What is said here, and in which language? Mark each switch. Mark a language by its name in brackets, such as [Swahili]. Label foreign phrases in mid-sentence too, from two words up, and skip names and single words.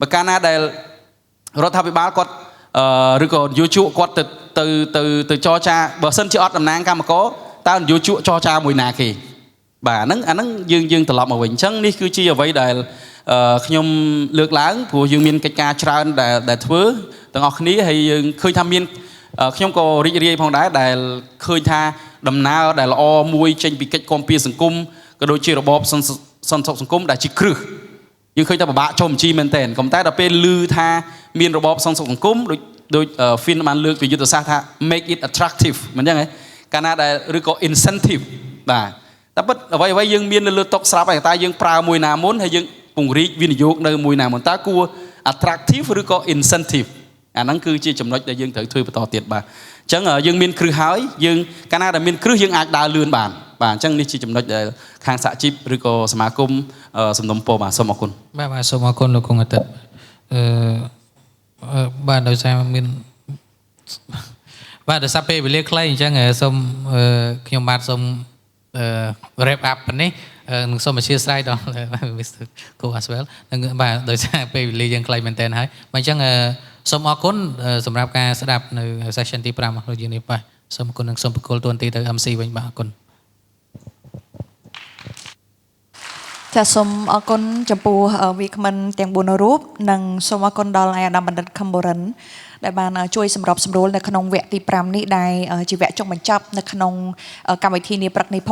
[Khmer] កាលណាដែលរដ្ឋាភិបាលគាត់ឬក៏នយោជកគាត់ទៅចរចាបើសិនជាអត់តំណាងកម្មករតើនយោជកចរចាមួយណាគេបាទអាហ្នឹងយើងត្រឡប់មកវិញអញ្ចឹងនេះគឺជាអ្វីដែលខ្ញុំលើកឡើងព្រោះយើងមានកិច្ចការច្រើនដែលធ្វើទាំងអស់គ្នាហើយយើងឃើញថាមានខ្ញុំក៏រីករាយផងដែរដែលឃើញថាដំណើរដែលល្អមួយចេញពីកិច្ចគាំពារសង្គម ក៏ដូចជារបបសន្តិសុខសង្គមដែលជាគ្រឹះយើងឃើញថាពិបាកចូលបញ្ជីមែនតើក៏តែដល់ពេលឮថាមានរបបសន្តិសុខសង្គមដូច Fin បានលើកពី យុទ្ធសាស្ត្រថា [English] make it attractive [Khmer] មិនអញ្ចឹងហ៎កាលណាដែលឬក៏ incentive បាទតែពិតអ្វីយើងមាននៅលើតុស្រាប់ហើយតែយើងប្រើមួយណាមុនហើយយើងពង្រីកវិនិយោគនៅមួយណាមុនតើគួរ attractive ឬក៏ incentive អាហ្នឹងគឺជាចំណុចដែលយើងត្រូវធ្វើបន្តទៀតបាទអញ្ចឹងយើងមានគ្រឹះហើយយើងកាលណាដែលមានគ្រឹះយើងអាចដើរលឿនបានបាទអញ្ចឹងនេះជាចំណុចដែលខាងសហជីពឬក៏សមាគមសំណុំពរបាទសូមអរគុណ បាទសូមអរគុណលោកគង់អាទិត្យបាទដោយសារមានបាទដោយសារពេលវេលាខ្លីអញ្ចឹងសូមខ្ញុំបាទសូម [English] wrap up [Khmer] នេះនឹងសូមអធិស្ឋានដល់ Mr. Co [English] as well [Khmer] នឹងបាទដោយសារពេលវេលាយើងខ្លីមែនតើហើយបាទអញ្ចឹងសូមអរគុណសម្រាប់ការស្ដាប់នៅ session ទី5របស់យើងនេះបាទសូមអរគុណនិងសូមប្រគល់តួនាទីទៅ MC វិញបាទអរគុណ ចាសូមអរគុណចំពោះវាគ្មិនទាំង4រូបនិងសូមអរគុណដល់អាដាមបណ្ឌិតខំបូរិនដែលបានជួយសម្របសម្រួលនៅក្នុងវគ្គទី5នេះដែលជាវគ្គចុងបញ្ចប់នៅក្នុងកម្មវិធីនាព្រឹកនេះ